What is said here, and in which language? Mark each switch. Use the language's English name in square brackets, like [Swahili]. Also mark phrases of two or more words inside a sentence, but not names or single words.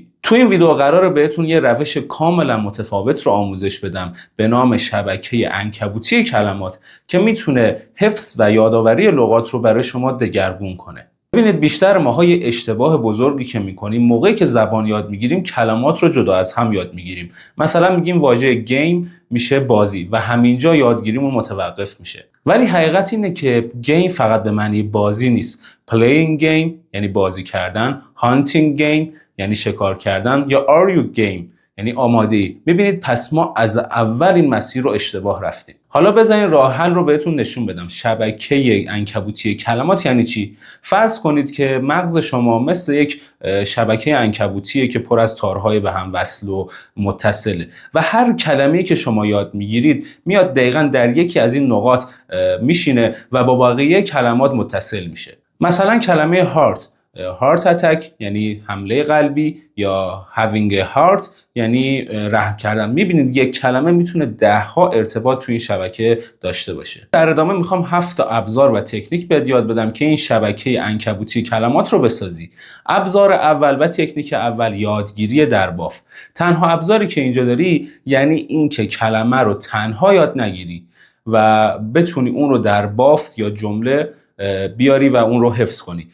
[Persian] تو این ویدیو قراره بهتون یه روش کاملا متفاوت رو آموزش بدم به نام شبکه عنکبوتی کلمات که میتونه حفظ و یادآوری لغات رو برای شما دگرگون کنه. ببینید، بیشتر ماها یه اشتباه بزرگی که میکنیم موقعی که زبان یاد میگیریم کلمات رو جدا از هم یاد میگیریم. مثلا میگیم واژه گیم میشه بازی و همینجا یادگیریمون متوقف میشه. ولی حقیقت اینه که گیم فقط به معنی بازی نیست. [English] playing game [Persian] یعنی بازی کردن، [English] hunting game [Persian] یعنی شکار کردن، یا [English] are you game [Persian] یعنی آماده‌ای. میبینید پس ما از اول این مسیر رو اشتباه رفتیم. حالا بذارین راه حل رو بهتون نشون بدم. شبکه عنکبوتی کلمات یعنی چی؟ فرض کنید که مغز شما مثل یک شبکه عنکبوتیه که پر از تارهای به هم وصل و متصله و هر کلمه‌ای که شما یاد میگیرید میاد دقیقاً در یکی از این نقاط میشینه و با بقیه کلمات متصل میشه. مثلا کلمه [English] heart attack [Persian] یعنی حمله قلبی، یا [English] having a heart [Persian] یعنی رحم کردن. میبینید یک کلمه میتونه 10 ها ارتباط توی این شبکه داشته باشه. در ادامه میخوام 7 تا ابزار و تکنیک بهت یاد بدم که این شبکه عنکبوتی کلمات رو بسازی. ابزار اول و تکنیک اول یادگیری در باف. تنها ابزاری که اینجا داری یعنی این که کلمه رو تنها یاد نگیری و بتونی اون رو در بافت یا جمله بیاری و اون رو حفظ کنی.